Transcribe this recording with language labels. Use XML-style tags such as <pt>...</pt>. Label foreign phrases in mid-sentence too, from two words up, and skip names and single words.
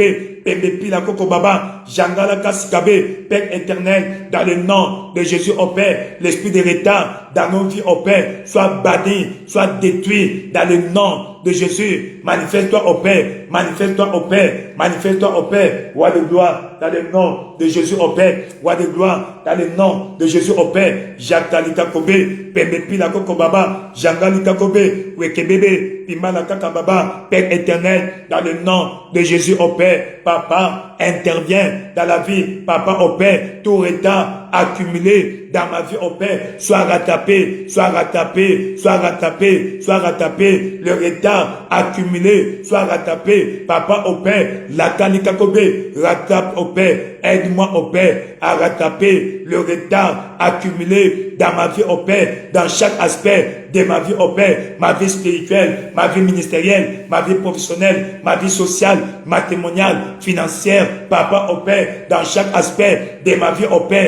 <fr>Pembepi Koko Baba, Jangala Kasikabe, Père éternel, dans le nom de Jésus, au Père, l'esprit de retard dans nos vies, au Père, soit banni, soit détruit dans le nom de Jésus. Manifeste-toi, au Père, manifeste-toi, au Père, manifeste-toi, au Père, roi de gloire, dans le nom de Jésus, au Père, roi de gloire, dans le nom de Jésus, au Père, Jakalika Kobe, Pembepi Koko Baba, Jangalika Kobe, Wekebebe, Pimala Kaka Baba, Père éternel, dans le nom de Jésus, au Père, Papa, intervient dans la vie, Papa, au Père, tout retard accumulé dans ma vie, au Père, soit rattrapé, soit rattrapé, soit rattrapé, soit rattrapé, le retard accumulé, soit rattrapé, Papa, au Père, la Kalikakobe, rattrape, au Père, aide-moi, au Père, à rattraper le retard accumulé dans ma vie, au Père, dans chaque aspect de ma vie, au Père, ma vie spirituelle, ma vie ministérielle, ma vie professionnelle, ma vie sociale, matrimoniale, financière, Papa, au Père, dans chaque aspect de ma vie, au Père.</fr>